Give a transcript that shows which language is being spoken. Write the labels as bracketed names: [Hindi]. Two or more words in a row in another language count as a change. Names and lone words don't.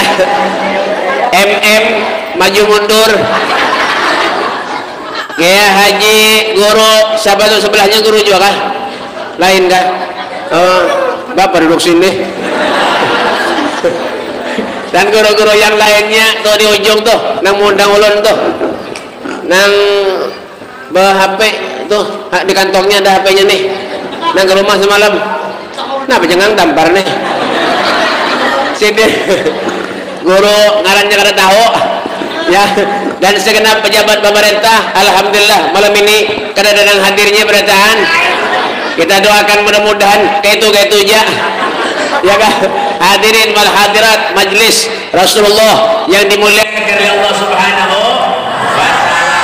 [Indonesian] MM maju mundur. [Arabic] Ya Haji Guru, [Indonesian] siapa tuh sebelahnya guru juga kan? Lain kan? Oh, Bapak duduk sini. Dan guru-guru yang lainnya tuh di ujung tuh, nang mundang ulun tuh, nang HP tuh di kantongnya ada HP-nya nih, nang ke rumah semalam. Nah, jangan tampar nih. Sini guru ngarannya kada tahu ya, dan segenap pejabat pemerintah, alhamdulillah malam ini kedatangan hadirnya berataan. Kita doakan mudah-mudahan kayak itu aja ya kan. [Arabic] الحاضرين والحاضرات مجلس رسول الله [Indonesian] yang dimuliakan oleh Allah [Arabic] سبحانه وتعالى.